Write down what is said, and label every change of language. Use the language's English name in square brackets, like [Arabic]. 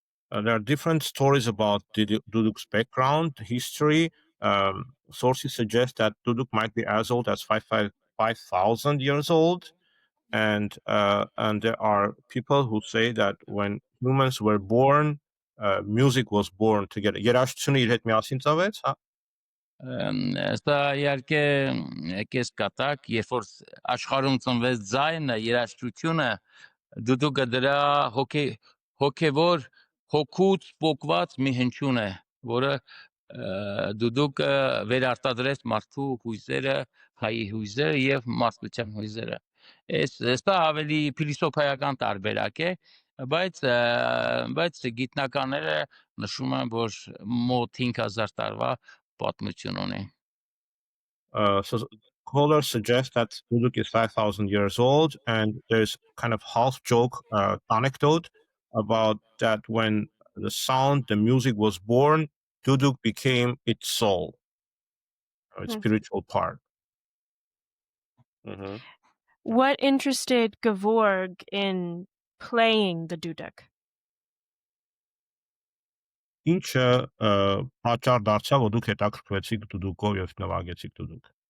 [English] There are different stories about duduk's background, history. Sources suggest that duduk might be as old as 5,000 years old, and there are people who say that when humans were born, music was born together. [Armenian] Երաժշտությունը իր հետ միասին ծնվեց, հա։ Սա իհարկե կես կատակ, երբ որ աշխարհում ծնվեց ձայնը, երաժշտությունը, դուդուկը դրա հոգևոր հոգուց պոկված մի հնչյուն է, որը դուդուկը վերարտադրեց մարդու հույզերը, հայի հույզերը եւ մարդկության հույզերը։ Սա ավելի փիլիսոփայական տարբերակ է, բայց գիտնականները նշում են, որ մոտ 5000 տարվա պատմություն ունի։ [English] So Kohler suggests that duduk is 5,000 years old, and there's kind of half joke anecdote about that when the music was born, duduk became its soul, its spiritual part. Mm-hmm. What interested Gavorg in playing the duduk? [Armenian] Ինչը պատճառ դարձավ, որ դուք հետաքրքրվեցիք դուդուկով եւ նվագեցիք դուդուկ։